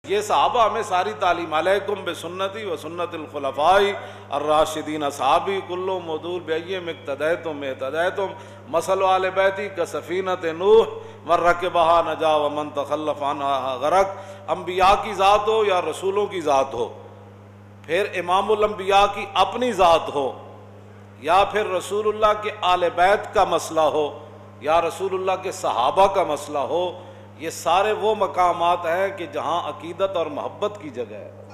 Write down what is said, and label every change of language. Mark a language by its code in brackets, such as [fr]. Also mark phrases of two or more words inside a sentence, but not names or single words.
[ur] یہ صحابہ ہمیں ساری تعلیم، [ar] علیکم بسنتی و سنت الخلفاء الراشدین اصحابی کلو مودود بأیہم اقتدیتم اہتدیتم مثل آل بیتی کسفینۃ نوح من رکبہا نجا ومن تخلف عنہا غرق. [ur] انبیاء کی ذات ہو یا رسولوں کی ذات ہو، پھر امام الانبیاء کی اپنی ذات ہو، یا پھر رسول اللہ کے آل بیت کا مسئلہ ہو، یا رسول اللہ کے صحابہ کا مسئلہ ہو، یہ سارے وہ مقامات ہیں کہ جہاں عقیدت اور محبت کی جگہ ہے.